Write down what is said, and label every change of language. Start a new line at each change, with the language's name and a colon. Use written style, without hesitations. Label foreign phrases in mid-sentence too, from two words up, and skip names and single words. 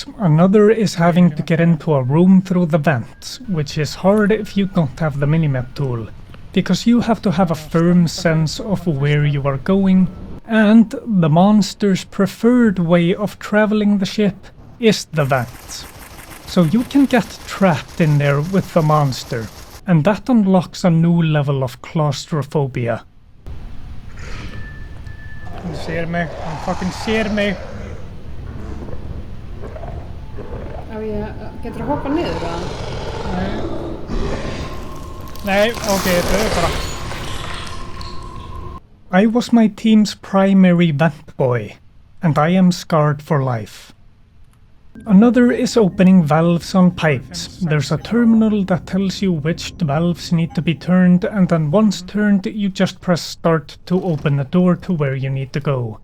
English: Another is having to get into a room through the vents, which is hard if you don't have the minimap tool, because you have to have a firm sense of where you are going, and the monster's preferred way of traveling the ship is the vents. So you can get trapped in there with the monster, and that unlocks a new level of claustrophobia.
Swedish: Han ser mig, han fucking ser mig.
Icelandic: Getur þú hoppað niður eða? Nei, okay, bara.
English: I was my team's primary vent boy, and I am scarred for life. Another is opening valves on pipes. There's a terminal that tells you which valves need to be turned, and then once turned, you just press start to open the door to where you need to go.